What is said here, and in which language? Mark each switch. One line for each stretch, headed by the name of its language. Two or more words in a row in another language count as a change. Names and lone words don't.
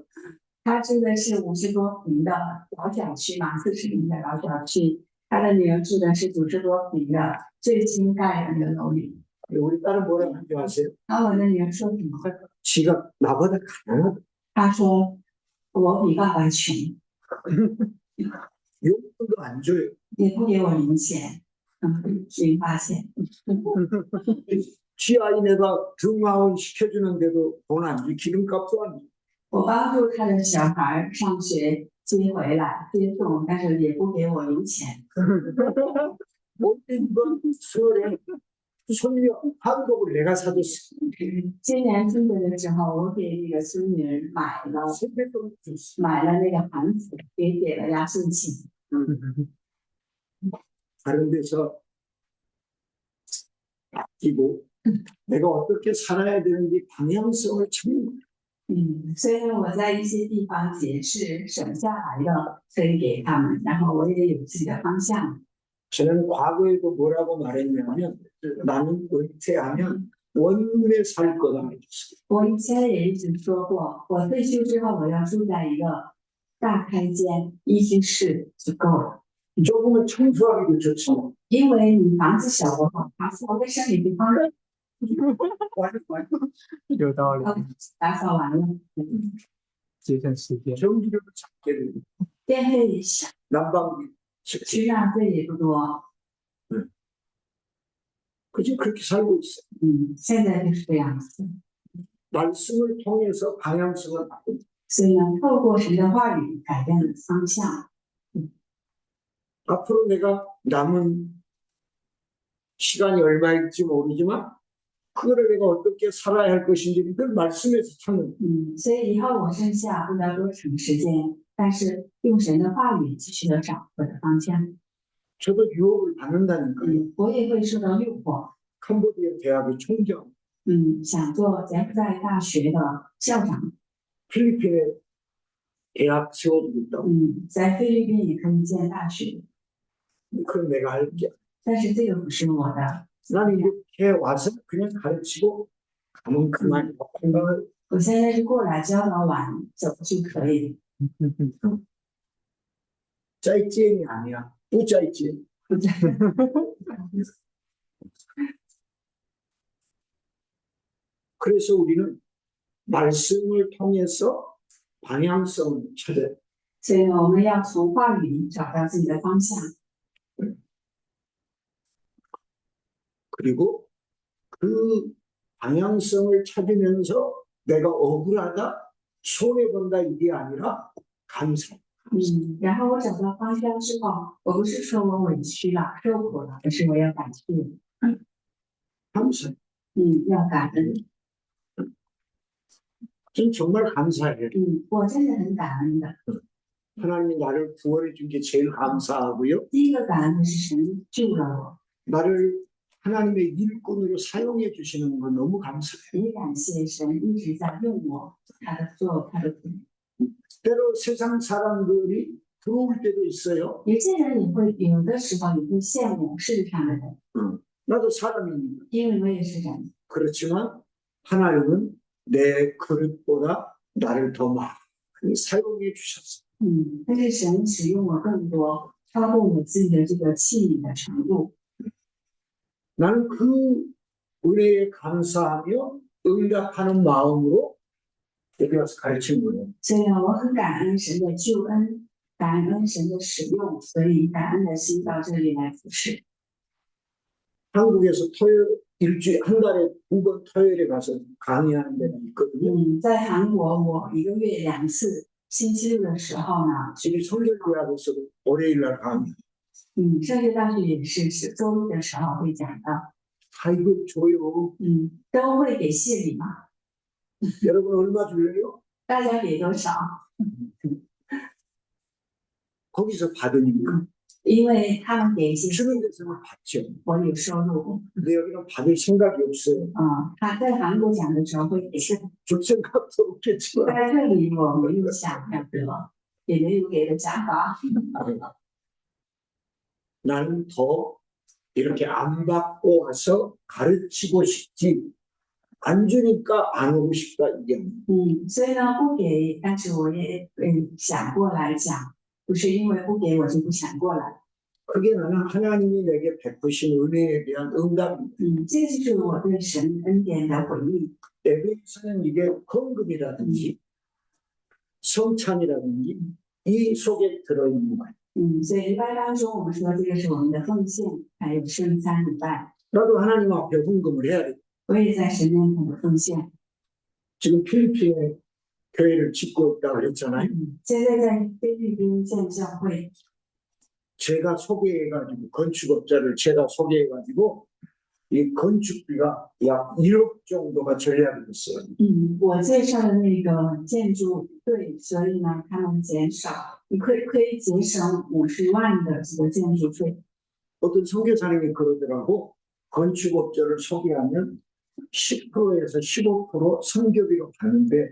Chinese: 他住的是50多平的老小区嘛，40平的老小区。他的女儿住的是90多平的最新盖的那个楼里。
Korean: 우리 딸은 뭐라고 하는지 아세요?
Chinese: 然后我的女儿说什么？
Korean: 지가 나보다 가난하다.
Chinese: 她说我比爸爸穷，
Korean: 용돈도 안 줘요.
Chinese: 也不给我零钱。零花钱。
Korean: 지 아이네가 등하원 시켜주는데도 돈 안 줘. 기름값도 안 줘.
Chinese: 我帮助他的小孩上学接回来接送，但是也不给我零钱。
Korean: 모든 건 수월해. 손녀 한복을 내가 사줬어.
Chinese: 今年春节的时候，我给那个孙女买了
Korean: 세뱃돈 줬어.
Chinese: 那个韩服，也给了压岁钱。
Korean: 다른 데서 아끼고 내가 어떻게 살아야 되는지 방향성을 찾는 거야.
Chinese: 虽然我在一些地方解释省下来的可以给他们，然后我也有自己的方向。
Korean: 저는 과거에도 뭐라고 말했냐면 나는 은퇴하면 원룸에 살 거다 했어요.
Chinese: 我以前也一直说过，我退休之后我要住在一个大开间一居室就够了，
Korean: 조금은 청소하기도 좋지만
Chinese: 因为你房子小的话，打扫卫生也不方便，
Korean: 완전
Chinese: 有道理，打扫完了，节省时间。
Korean: 전기료도 작게 들고
Chinese: 电费也小，
Korean: 난방비
Chinese: 吃饭费也不多。
Korean: 그저 그렇게 살고 있어.
Chinese: 现在就是这样子。
Korean: 말씀을 통해서 방향성을 바꾼다.
Chinese: 所以呢，透过神的话语改变了方向。
Korean: 앞으로 내가 남은 시간이 얼마일지 모르지만 그거를 내가 어떻게 살아야 할 것인지 늘 말씀에서 찾는 거예요.
Chinese: 所以以后我剩下不知道多长时间，但是用神的话语继续的找我的方向。
Korean: 저도 유혹을 받는다니까요.
Chinese: 我也会受到诱惑。
Korean: 캄보디아 대학의 총장,
Chinese: 想做柬埔寨大学的校长。
Korean: 필리핀에 대학 세워두고 있다고.
Chinese: 在菲律宾也可以建大学，
Korean: 그건 내가 알게.
Chinese: 但是这个不是我的。
Korean: 나는 이렇게 와서 그냥 가르치고 가면 그만이라고 생각을.
Chinese: 我现在是过来教导完走就可以了。
Korean: 짜이찌엔이 아니야. 뿌짜이찌엔. 그래서 우리는 말씀을 통해서 방향성을 찾아야 돼.
Chinese: 所以我们要从话语里找到自己的方向，
Korean: 그리고 그 방향성을 찾으면서 내가 억울하다, 손해본다 이게 아니라 감사.
Chinese: 然后我找到方向之后，我不是说我委屈了、受苦了，而是我要感谢，
Korean: 감사.
Chinese: 要感恩。
Korean: 전 정말 감사해요.
Chinese: 我真的很感恩的。
Korean: 하나님이 나를 구원해 준 게 제일 감사하고요.
Chinese: 第一个感恩的是神救了我，
Korean: 나를 하나님의 일꾼으로 사용해 주시는 거 너무 감사해요.
Chinese: 也感谢神一直在用我，他的工。
Korean: 때로 세상 사람들이 부러울 때도 있어요.
Chinese: 有些人也会有的时候也会羡慕世界上的人，
Korean: 나도 사람입니다.
Chinese: 因为我也是人。
Korean: 그렇지만 하나님은 내 그릇보다 나를 더 많이 사용해 주셨어요.
Chinese: 但是神使用我更多，超过我自己的这个器皿的程度。
Korean: 나는 그 은혜에 감사하며 응답하는 마음으로 여기 와서 가르치는 거예요.
Chinese: 所以呢，我很感恩神的救恩，感恩神的使用，所以感恩的心到这里来服侍。
Korean: 한국에서 토요일 일주일 한 달에 2번 토요일에 가서 강의하는 데가 있거든요.
Chinese: 在韩国，我一个月2次，星期六的时候呢，
Korean: 지금 성결교회에서 월요일 날 강의.
Chinese: 圣约大学也是周六的时候会讲的，
Korean: 아이고 줘요.
Chinese: 都会给谢礼嘛，
Korean: 여러분 얼마 줄래요?
Chinese: 大家给多少？
Korean: 거기서 받으니까
Chinese: 因为他们给一些，
Korean: 주는 데서는 받죠.
Chinese: 我有收入。
Korean: 근데 여기는 받을 생각이 없어요.
Chinese: 他在韩国讲的时候会给，
Korean: 줄 생각도 없겠지만
Chinese: 在这里我没有想要得，也没有给的想法。
Korean: 나는 더 이렇게 안 받고 와서 가르치고 싶지 안 주니까 안 오고 싶다 이게 아니에요.
Chinese: 所以呢不给，但是我也想过来讲，不是因为不给我就不想过来。
Korean: 그게 나는 하나님이 내게 베푸신 은혜에 대한 응답입니다.
Chinese: 这个就是我对神恩典的回应。
Korean: 예배에서는 이게 헌금이라든지 성찬이라든지 이 속에 들어있는 거예요.
Chinese: 所以礼拜当中，我们说这个是我们的奉献，还有圣餐礼拜，
Korean: 나도 하나님 앞에 헌금을 해야 돼.
Chinese: 我也在神面前的奉献。
Korean: 지금 필리핀에 교회를 짓고 있다고 했잖아요.
Chinese: 现在在菲律宾建教会，
Korean: 제가 소개해가지고 건축업자를 제가 소개해가지고 이 건축비가 약 1억 정도가 절약이 됐어요.
Chinese: 我介绍的那个建筑队，所以呢，他们减少，你可以节省50万的这个建筑费。
Korean: 어떤 선교사님이 그러더라고. 건축업자를 소개하면 10%에서 15% 선교비로 가는데